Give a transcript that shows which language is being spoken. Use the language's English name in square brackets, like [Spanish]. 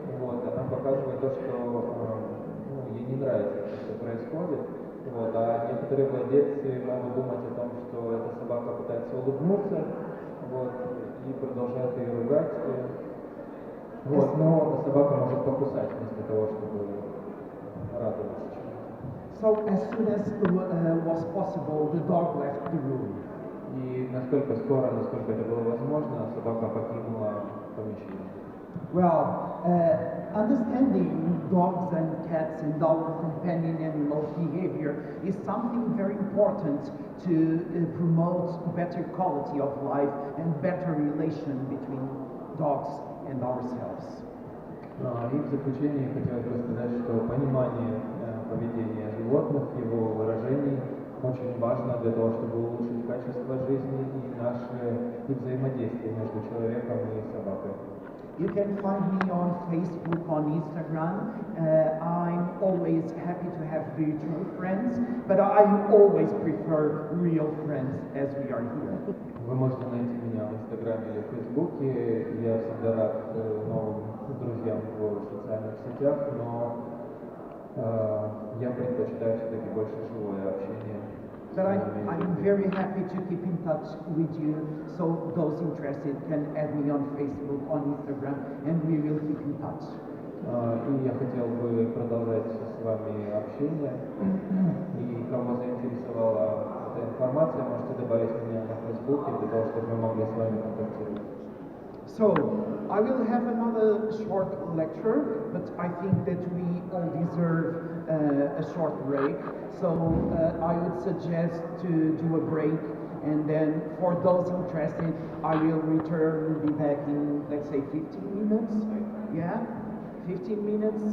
[Russian] Вот, она показывает то, что ей не нравится, что происходит. Вот, а некоторые владельцы могут думать о том, что эта собака пытается улыбнуться, вот, и продолжают ее ругать. Вот, но собака может покусать вместо того, чтобы радоваться. [English] So as soon as was possible, the dog left the room. [Russian] И насколько скоро, насколько это было возможно, собака покинула помещение. [English] Well, understanding dogs and cats and our companion animals' behavior is something very important to promote better quality of life and better relation between dogs and ourselves. [Russian] И в заключение хотелось бы сказать, что понимание поведения животных, его выражений очень важно для того, чтобы улучшить качество жизни и взаимодействие между человеком и собакой. [English] You can find me on Facebook, on Instagram. I'm always happy to have virtual friends, but I always prefer real friends as we are here. [Russian] Вы можете найти меня в Инстаграме или в Фейсбуке. Я всегда рад новым друзьям в социальных сетях, но я предпочитаю все-таки больше живое общение. [English] But I'm very happy to keep in touch with you, so those interested can add me on Facebook, on Instagram, and we will keep in touch. [Russian] И я хотел бы продолжать с вами общение. И кого заинтересовала эта информация, можете добавить меня на Фейсбуке для того, чтобы мы могли с вами контактировать. [English] So, I will have another short lecture, but I think that we all deserve a short break. So, I would suggest to do a break, and then for those interested, I will return, be back in, let's say, 15 minutes. Yeah? 15 minutes.